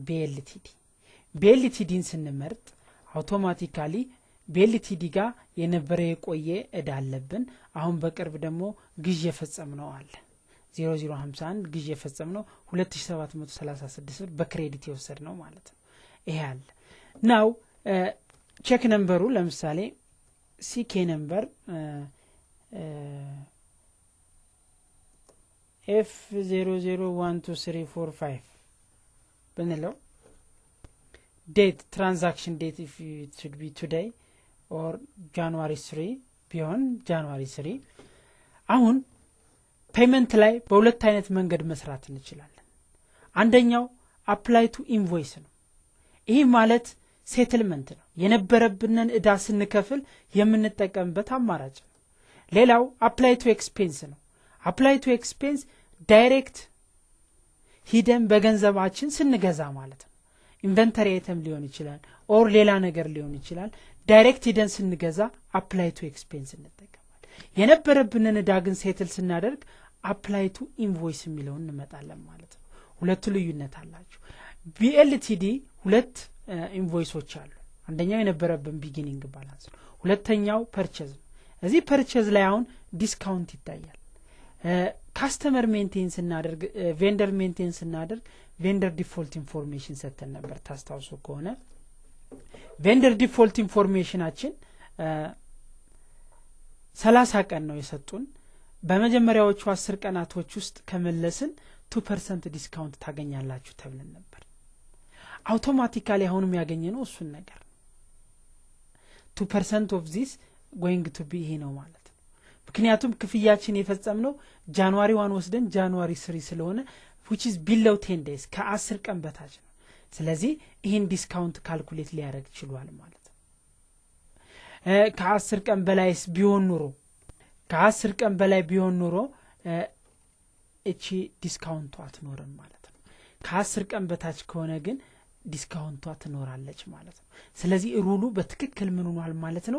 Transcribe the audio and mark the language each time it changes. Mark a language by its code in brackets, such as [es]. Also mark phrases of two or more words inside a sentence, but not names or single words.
[am] BLTDን ስንመርጥ አውቶማቲካሊ BLTD ጋር የነበረ የቆየ እዳ አለብን። አሁን በቅርብ ደግሞ ግዥ የፈጸምነው አለ 0051 ግዥ የፈጸምነው 2736 ብር በክሬዲት የወሰድነው ማለት ነው። ይሄ አለ [en] now check number [am] ለምሳሌ [en] CK number [am] F001234 ብንለው [en] date transaction date if it should be today or January 3 [am] ቢሆን January 3 አሁን ፔመንት ላይ በሁለት አይነት መንገድ መስራት እንችላለን። አንደኛው [en] apply to invoice [am] ነው። ይሄ ማለት ሴትልመንት ነው። የነበረብንን እዳ ስንከፍል የምንጠቀምበት አማራጭ ነው። ሌላው [en] apply to expense [am] ነው። [en] apply to expense [am] ዳይሬክት ሂደን በገንዘባችን ስንገዛ ማለት ነው። [en] inventory item [am] ሊሆን ይችላል ኦር ሌላ ነገር ሊሆን ይችላል። ዳይሬክት ሂደን ስንገዛ [en] apply to expense [am] እንጠቀማለን። የነበረብንን እዳ ግን ሴትል ስናደርግ [en] apply to invoice [am] የሚለውን እንመጣለን ማለት ነው። ሁለቱ ልዩነት አላቸው። BLTD ሁለት ኢንቮይሶች አሉ። አንደኛው የነበረብን [en] beginning balance [am] ነው። ሁለተኛው ፐርቼዝ ነው። እዚህ ፐርቼዝ ላይ አሁን ዲስካውንት ይታያል። [en] customer maintenance [am] እናደርግ [en] vendor maintenance [am] እናደርግ [en] vendor default information [am] ሰተን ነበር ታስታውሱ ከሆነ። [en] vendor default information [am] 30 ቀን ነው የሰጡን። በመጀመሪያዎቹ 10 ቀናቶች ውስጥ ከመለስን 2% ዲስካውንት ታገኛላችሁ ተብለን ነበር። አውቶማቲካሊ አሁንም ያገኘነው እሱን ነገር [en] 2% of this going to be [am] ይሄ ነው ማለት ነው። ምክንያቱም ክፍያችን የፈጸምነው ጃንዋሪ 1 ወስደን ጃንዋሪ 3 ስለሆነ [en] which is below 10 days [am] ከ10 ቀን በታች ነው። ስለዚህ ይሄን ዲስካውንት ካልኩሌት ሊያደርግ ይችላል ማለት ነው። ከ10 ቀን በላይስ ቢሆን ኑሮ እቺ ዲስካውንቷ አትኖርም ማለት ነው። ከ10 ቀን በታች ከሆነ ግን ዲስካውንቷ ትኖራለች ማለት ነው። ስለዚህ ሩሉ በትክክል ምን ሆኗል ማለት ነው?